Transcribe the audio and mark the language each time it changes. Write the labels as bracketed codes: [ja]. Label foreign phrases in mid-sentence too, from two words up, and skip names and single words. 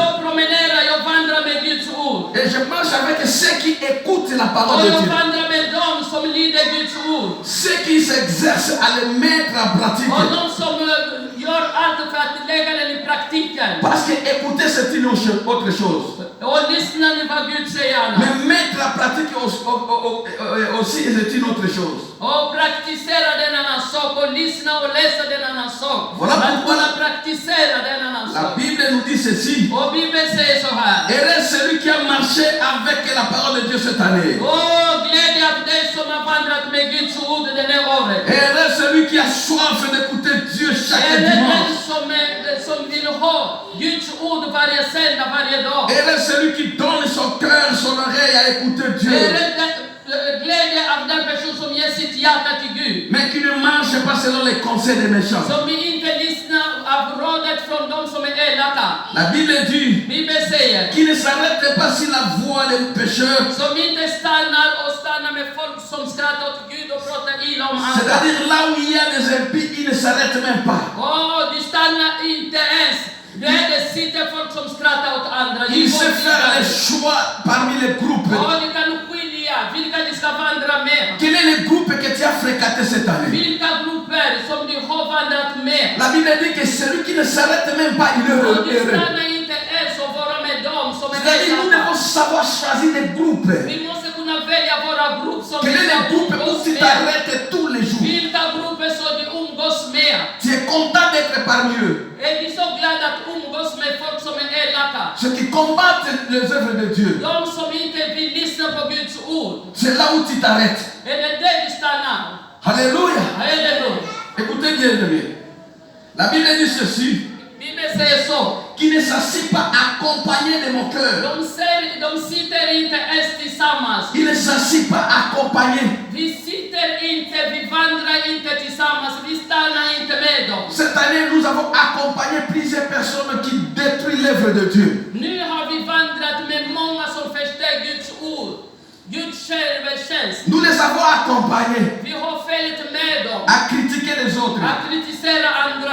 [sv] Jag promenerar, jag vandrar med Guds ord. [fr] Et je marche avec ceux qui écoutent la parole [sv] Och [fr] de [sv] jag [fr] Dieu. [sv] vandrar med dem som lyder Guds ord. [fr] Ceux qui s'exercent à le mettre en pratique. [sv] Och de som gör allt för att lägga den i praktiken. [fr] Parce que écouter, c'est une autre chose. [sv] Och lyssna nu vad Gud säger. [fr] Mais mettre en pratique aussi, c'est une autre chose. [sv] Och praktisera den annan sak. Och lyssna och läsa den annan sak. [fr] Voilà [sv] Att [fr] pourquoi [sv] kunna praktisera den annan [fr] La [sv] sak. [fr] Bible nous dit ceci. [sv] Och Bibeln säger så här. [fr] Heureux celui qui a marché avec la parole de Dieu cette année. [sv] Åh, glädje av dig som har vandrat med Guds ord den här året. [fr] Heureux celui qui a soif d'écouter Dieu chaque [sv] Är det den [fr] dimanche. [sv] som vill ha Guds ord varje söndag, varje dag? [fr] Heureux celui qui donne son cœur, son oreille à écouter [sv] Är [fr] Dieu. [sv] det glädje av den person som ger sitt hjärta till Gud? [fr] Mais qui ne marche pas selon les conseils des méchants. [sv] Som inte lyssnar av rådet från de som är elaka. [fr] La Bible dit [sv] Bibeln säger. [fr] qui ne s'arrête pas sur la voie des pécheurs. [sv] Som inte stannar med folk som skrattar åt Gud och pratar illa om andra. [fr] C'est-à-dire là où il y a des impies, ils ne s'arrêtent même pas. [sv] De stannar inte ens. Det sitter folk som skrattar åt andra. [fr] Ils se font les choix parmi les groupes. [sv] De kan skilja vilka de ska vandra med. [fr] Quel est le groupe que tu as fréquenté cette année? [sv] Vilka grupper som de har vandrat med. [fr] La Bible dit que celui qui ne s'arrête même pas, il est [sv] Och [fr] heureux. [sv] de stannar inte ens och vara med dem som är [fr] C'est-à-dire nous devons [sv] elaka. [fr] savoir choisir des groupes. [sv] Vi måste kunna välja våra grupper som [fr] Quel [sv] vi [fr] est le [sv] ska [fr] groupe où [sv] umgås [fr] tu [sv] med. [fr] t'arrêtes tous les jours? [sv] Vilka grupper som de umgås med. [fr] Tu es content d'être parmi eux. [sv] Är vi så glada att umgås med folk som är elaka? [fr] Ceux qui combattent les œuvres de Dieu. [sv] De som inte vill lyssna på Guds ord. [fr] C'est là où tu t'arrêtes. [sv] Är det där vi stannar? [fr] Alléluia. [sv] Halleluja. [fr] Écoutez bien, bien. La Bible dit ceci. [sv] Bibeln säger så. [fr] Qui ne s'assit pas accompagné de mon cœur. [sv] De sitter inte ens tillsammans. [fr] Il ne s'assit pas accompagné. [sv] Vi sitter inte, vi vandrar inte tillsammans, vi stannar inte med dem. Cette année, nous avons accompagné plusieurs personnes qui détruisent l'œuvre de Dieu. Nu har vi vandrat med många som förstör Guds ord. Guds tjänst. [fr] Nous les avons accompagnés [sv] Vi har följt med dem. [fr] à critiquer les autres, [sv] Att kritisera andra.